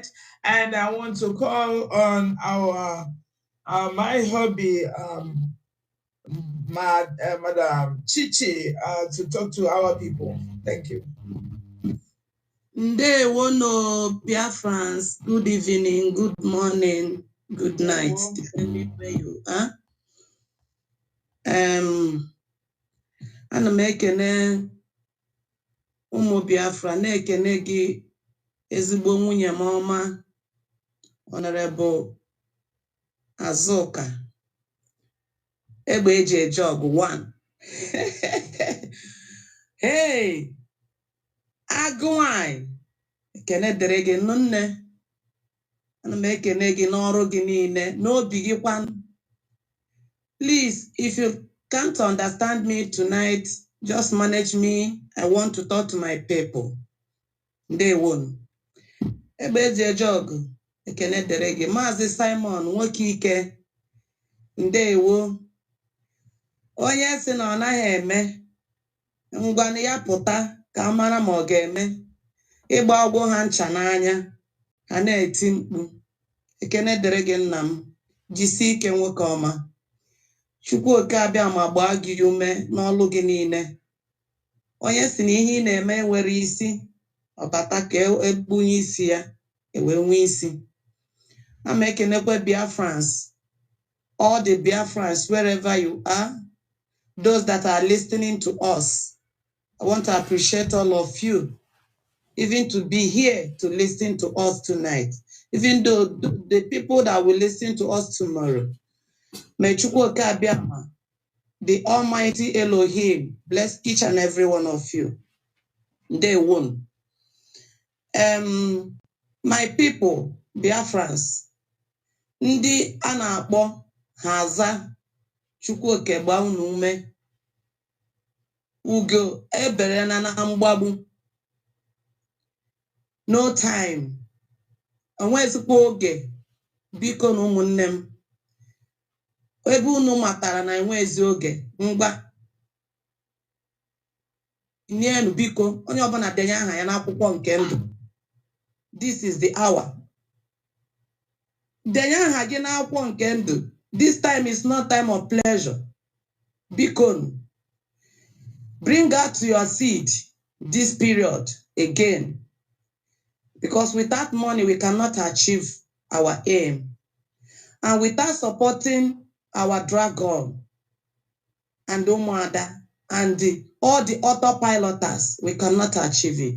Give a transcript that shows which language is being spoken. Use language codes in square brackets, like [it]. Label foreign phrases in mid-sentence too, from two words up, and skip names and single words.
[en] And I want to call on my hubby, Madam Chichi, to talk to our people. Thank you. [ig] Ndewono, Biafrans. [en] Good evening, good morning, good night, depending where you are. [ig] Ana m ekene ụmụ Biafra, na-ekene gị ezigbo nwunye m ọma, Honorable Azuka egbe eji eje ọgụ 1. Hey, agụnwanyị, ekene dere gị nne. Ana m ekene gị n'ọrụ gị niile, n'obi gị kwanụ. [en] Please, if you can't understand me tonight, just manage me. I want to talk to my people. [ig] Ndewo. Egbe eji eje ọgụ, ekene dere gị. Maazị Simon nwoke ike, ndewo. Onye sị na ọ naghị eme, ngwanụ ya pụta ka a mara ma ọ ga-eme. Ịgba ọgwụ ha ncha n'anya, ha na-eti mkpu. Ekene dere gị nna m, jisi ike nwoke ọma. Chukwu oke abịa ma gbaa gị ume n'ọlụ gị niile. Onye si na ihe ị na-eme nwere isi, ọbata ka ekpunye isi ya, ewe nwee isi. Ama ekenekwe Biafrans, [en] all the Biafrans wherever you are, those that are listening to us. I want to appreciate all of you, even to be here to listen to us tonight, even though the people that will listen to us tomorrow. [ig] May Chukwu oke abịa ma, [en] the Almighty Elohim, bless each and every one of you. Day one. My people, [ig] Biafrans, ndị a na-akpọ Haza Chukwu oke gbaa unu ume. Ugo ebere na mgbagbu. [en] No time. [ig] Onwezikwa oge. Biko na ụmụnne m. Ebe unu matara na enwezi oge, ngwa. Nienu biko, onye ọbụla denye aha ya n'akwụkwọ nke ndụ. [en] This is the hour. [ig] Denye aha gị n'akwụkwọ nke ndụ. [en] This time is not time of pleasure. Biko, bring out your seed this period again. Because without money, we cannot achieve our aim. And without supporting our dragon and Umuada and all the autopiloters, we cannot achieve it.